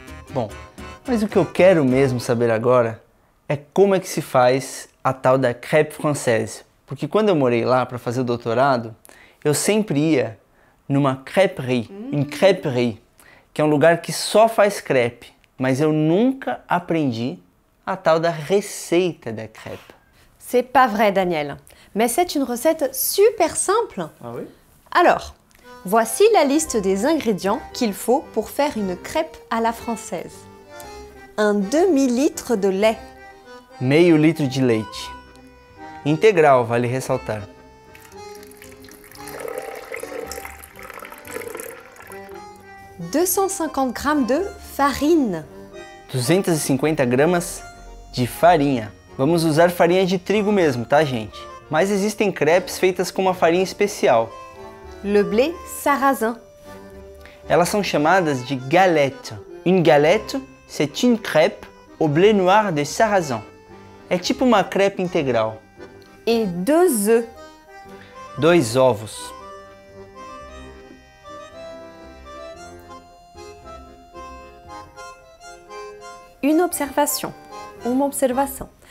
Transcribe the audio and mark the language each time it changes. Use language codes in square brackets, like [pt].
[pt] Bom, mas o que eu quero mesmo saber agora é como é que se faz a tal da crêpe française. Porque quando eu morei lá para fazer o doutorado, eu sempre ia numa crêperie, [fr] une crêperie, [pt] que é um lugar que só faz crepe, mas eu nunca aprendi a tal da receita da crêpe. [fr] C'est pas vrai, Daniel, mais c'est une recette super simple. Ah oui? Alors, voici la liste des ingrédients qu'il faut pour faire une crêpe à la française. Un demi-litre de lait. [pt] Meio litro de leite. Integral, vale ressaltar. [fr] « 250 gramas de farine. [pt] 250 gramas de farinha. Vamos usar farinha de trigo mesmo, tá, gente? Mas existem crepes feitas com uma farinha especial. [fr] Le blé sarrasin. [pt] Elas são chamadas de galette. [fr] Une galette, c'est une crêpe au blé noir de sarrasin. [pt] É tipo uma crepe integral. [fr] Et 2 œufs. [pt] 2 ovos. [fr] Une observation. [pt] Uma observação.